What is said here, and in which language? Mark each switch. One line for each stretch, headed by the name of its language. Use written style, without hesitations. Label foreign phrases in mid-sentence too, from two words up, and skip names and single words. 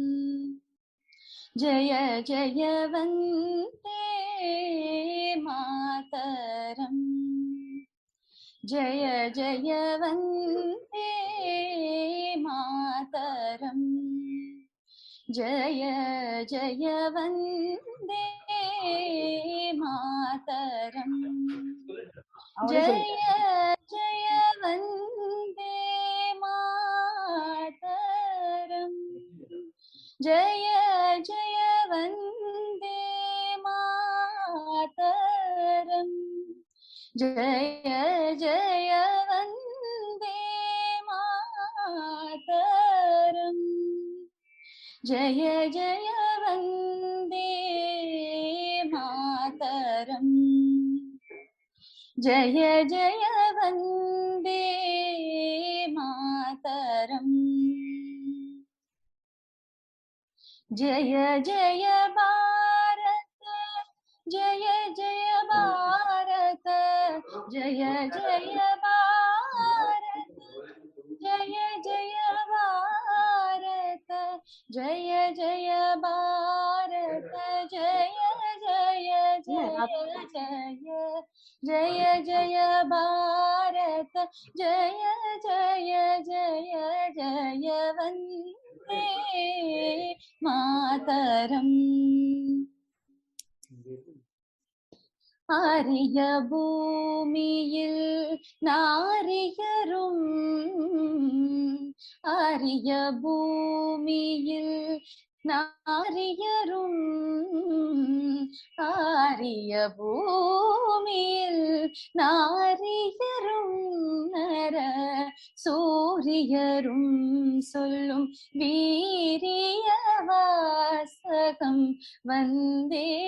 Sanskrit: जय जय वन्दे मातरम्, जय जय वन्दे मातरम्, जय जय वन्दे मातरम्.
Tamil: அவனே சொல்லிட்டான்.
Sanskrit: जय वन्दे मातरम् जय जय वन्दे मातरम् जय जय वन्दे मातरम् जय जय वन्दे मातरम् जय जय वन्दे मातरम् जय जय भारत जय जय भारत जय जय भारत जय जय भारत जय जय भारत जय जय जय जय जय भारत जय जय जय जय वन्दे
Tamil: मातरम् ஆரிய பூமியில் நாரியரும் ஆரிய பூமியில் நாரியரும் ஆரிய பூமியில் நாரியரும் நர சூரியரும் சொல்லும் வீரிய வாசகம் வந்தே